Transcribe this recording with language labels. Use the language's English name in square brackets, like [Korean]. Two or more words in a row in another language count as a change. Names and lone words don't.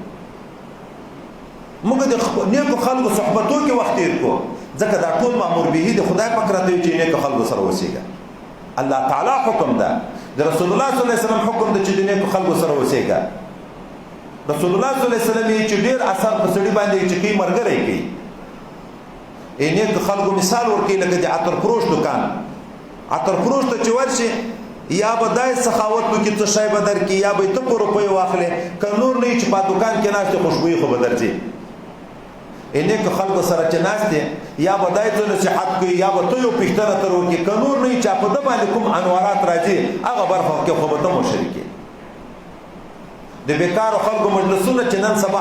[Pashto] موږ د نیکو خلکو صحبتو کې وخت تیر کړو ځکه دا ټول مامور به د خدای پاک راته وي چې نیکو خلکو سره اوسېږه الله تعالی حکم ده د رسول الله [Arabic] صلی الله علیه وسلم [Pashto] حکم ده چې د نیکو خلکو سره اوسېږه رسول الله [Arabic] صلی الله علیه وسلم [Pashto] یې چې ډېر اثر په سړي باندې چې کوي ملګری کوي نیکو خلکو مثال ورکوي لکه د عطر فروش دکان عطر فروش ته چې ورشي یا به دای سخاوت وکړي څه شی به درکړي یا به ته په روپیو واخلې که نور نه وي چې په دکان کې ناست خوشبويي خو به درځي نیکو خلکو سره چې ناست یا به دای ته نصیحت کوي یا به ته یو پوښتنه تر وکړي که نور نه وي چې په ده باندې کوم انوارات راځي هغه برخه کې خو به ته مشرکې د بیکارو خلکو مجلسونه چې نن سبا